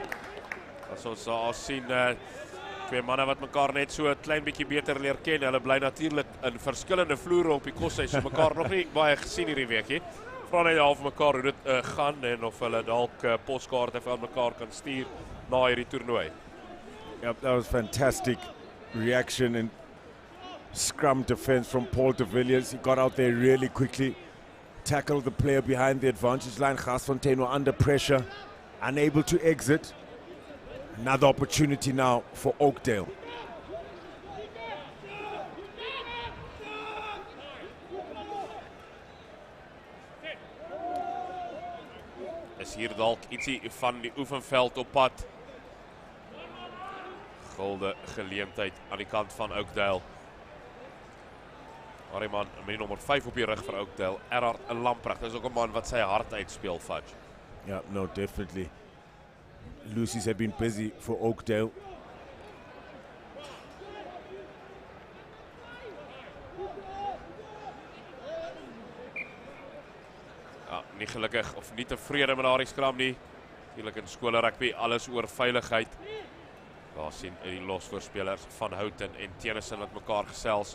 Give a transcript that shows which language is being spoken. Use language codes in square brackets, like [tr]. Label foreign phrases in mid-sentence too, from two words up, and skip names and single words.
[af] As ons daar sien, twee manne wat mekaar net so 'n klein bietjie beter leer ken. Hulle bly natuurlik in verskillende vloere op die koshuis, so mekaar nog nie baie gesien hierdie weekie. Vra net half mekaar hoe dit gaan en of hulle dalk poskaarte vir mekaar kan stuur na hierdie toernooi. [en] Yep, that was fantastic reaction and scrum defense from Paul de Villiers. He got out there really quickly, tackled the player behind the advantage line. Garsfontein were under pressure, unable to exit. Another opportunity now for Oakdale. [af] Is hier dalk ietsie van die oefenveld op pad. Golde geleentheid aan die kant van Oakdale. Maar die man met nommer 5 op die rug vir Oakdale, Erhard Lamprecht. Dis ook 'n man wat sy hart uitspeel, [en] Fudge. Yeah, no, definitely. Lucy's have been busy for Oakdale. [af] Ja, nie gelukkig of nie tevrede met daardie skram nie. Natuurlik in skole rugby alles oor veiligheid. Daar sien die losvoorspelers van Houghton en Tennyson wat mekaar gesels.